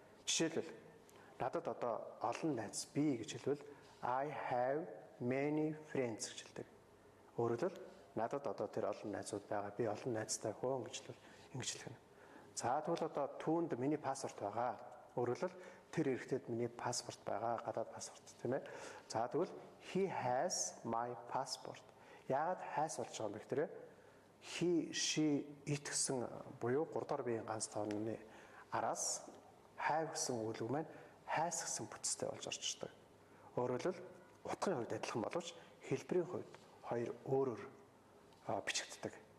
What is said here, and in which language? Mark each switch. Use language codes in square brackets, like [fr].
[mn] Жишээлбэл надад одоо олон найз би гэж хэлвэл [en] I have many friends [mn] гэж хэлдэг. Өөрөөр хэлбэл надад одоо тэр олон найзууд байгаа. Би олон найзтай хөөн гэж хэлвэл ингэж хэлнэ. За тэгвэл одоо түүнд миний паспорт байгаа. Өөрөөр хэлбэл тэр эрэгтэйд миний паспорт байгаа. Гадаад паспорт тийм ээ. За тэгвэл [en] he has my passport. [mn] Яагаад has болж байгаа юм бэ гэхээр he, she, it гэсэн буюу 3 дахь биеийн ганц тооны араас have гэсэн үйл үг маань has гэсэн бүтцтэй болж орж ирдэг. Өөрөөр хэлбэл утгын хувьд адилхан боловч хэлбэрийн хувьд хоёр өөрөөр бичигддэг.